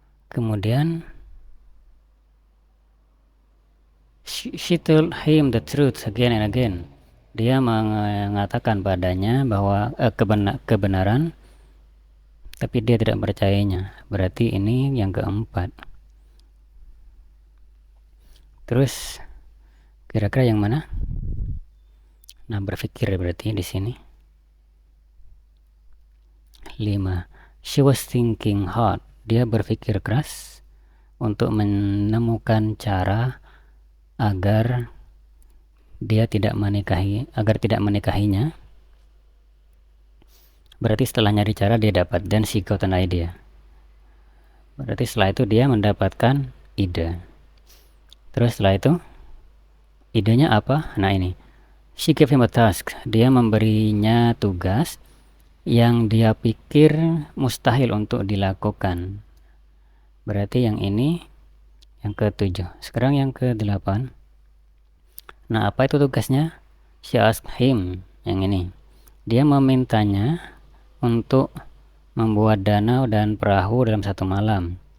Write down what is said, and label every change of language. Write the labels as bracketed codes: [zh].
[id] Kemudian [en] she told him the truth again and again. [id] Dia mengatakan padanya bahwa kebenaran, tapi dia tidak percayanya. Berarti ini yang keempat. Terus kira-kira yang mana? Nah, berpikir berarti di sini. [en] 5. She was thinking hard. [id] Dia berpikir keras untuk menemukan cara agar tidak menikahinya. Berarti setelah nyari cara dia dapat, dan [en] she got an idea. [id] Berarti setelah itu dia mendapatkan ide. Terus setelah itu idenya apa? Nah ini, [en] she gave him a task. [id] Dia memberinya tugas yang dia pikir mustahil untuk dilakukan. Berarti yang ini yang ke-7. Sekarang yang ke-8. Nah, apa itu tugasnya? [en] She asked him. [id] Yang ini, dia memintanya untuk membuat danau dan perahu dalam satu malam.